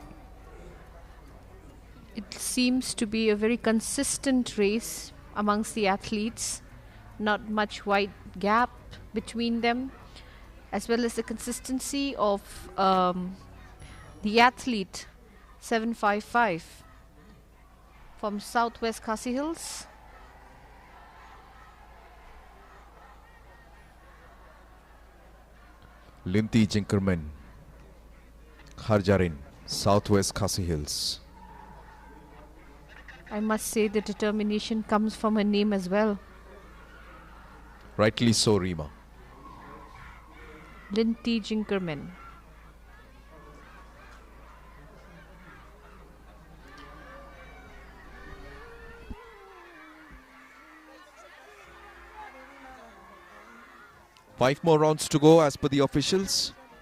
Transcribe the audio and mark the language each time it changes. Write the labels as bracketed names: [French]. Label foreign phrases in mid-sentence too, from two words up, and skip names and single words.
[English] It seems to be a very consistent race amongst the athletes. Not much wide gap between them, as well as the consistency of the athlete 755 from Southwest Khasi Hills. Linti Jinkermen Kharjarin, Southwest Khasi Hills. I must say the determination comes from her name as well. Rightly so, Rima. Linti Jinkermen. Five more rounds to go as per the officials.